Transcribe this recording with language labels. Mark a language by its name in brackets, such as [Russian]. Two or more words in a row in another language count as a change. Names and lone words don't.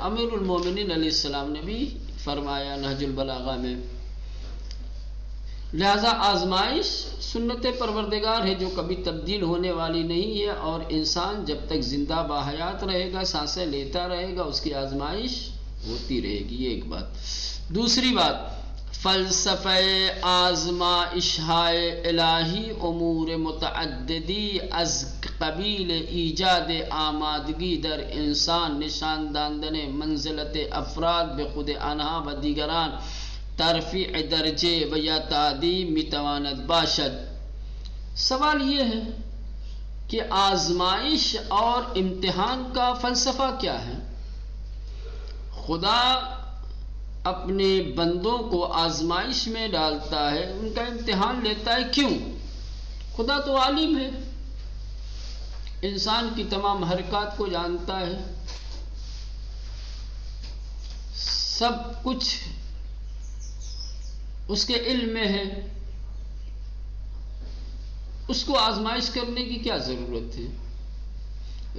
[Urdu] امیر المومنین علیہ السلام نے بھی فرمایا نہج البلاغہ میں، لہذا آزمائش سنت پروردگار ہے جو کبھی تبدیل ہونے والی نہیں ہے، اور انسان جب تک زندہ باحیات رہے گا، سانسیں لیتا رہے گا، اس کی آزمائش ہوتی رہے گی۔ یہ ایک بات۔ [Persian] دوسری بات، فلسفہ آزمائش الہی امور متعددی از قبیل ایجاد آمادگی در انسان، نشان داندن منزلت افراد بخود آنها و دیگران، ترفیع درجے و یا تعدیم میتواند باشد۔ [Urdu] سوال یہ ہے کہ آزمائش اور امتحان کا فلسفہ کیا ہے؟ خدا اپنے بندوں کو آزمائش میں ڈالتا ہے، ان کا امتحان لیتا ہے، کیوں؟ خدا تو عالم ہے، انسان کی تمام حرکات کو جانتا ہے، سب کچھ اس کے علم میں ہے، اس کو آزمائش کرنے کی کیا ضرورت ہے؟